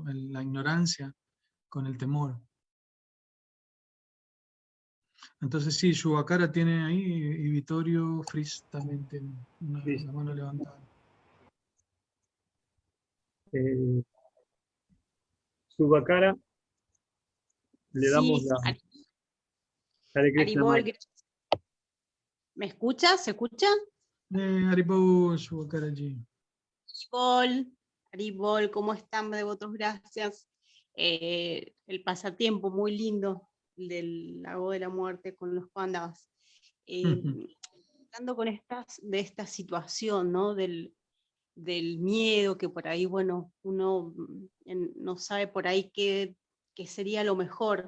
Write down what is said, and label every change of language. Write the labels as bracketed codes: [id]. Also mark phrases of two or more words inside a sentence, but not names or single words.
[es] La ignorancia con el temor. Entonces sí, Yuvakara tiene ahí, y Vittorio Fris también tiene la mano levantada. Subakara, le damos Sí, la... Hare Krishna, Haribol, Mike. ¿me escucha? ¿Se escucha? Haribo Yuvakaraji. Haribol, ¿cómo están, devotos? Gracias. El pasatiempo muy lindo del lago de la muerte con los pandas. Hablando de esta situación, ¿no? Del miedo, que por ahí, bueno, uno no sabe por ahí qué sería lo mejor.